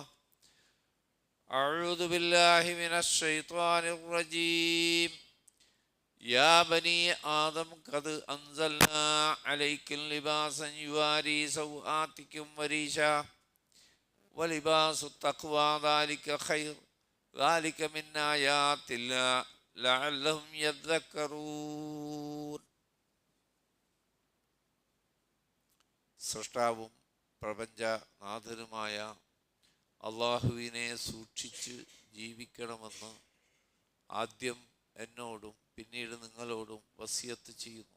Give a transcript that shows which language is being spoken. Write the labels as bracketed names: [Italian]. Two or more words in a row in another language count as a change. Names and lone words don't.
[Arabic] أعوذ بالله من الشيطان الرجيم يا بني آدم قد أنزلنا عليكم لباسا يواري سوآتكم وريشا ولباس التقوى ذلك خير ذلك من آيات الله لعلهم يذكرون. [Malayalam] സൃഷ്ടാവും പ്രപഞ്ചനാഥനുമായ അള്ളാഹുവിനെ സൂക്ഷിച്ച് ജീവിക്കണമെന്ന് ആദ്യം എന്നോടും പിന്നീട് നിങ്ങളോടും വസിയത്ത് ചെയ്യുന്നു.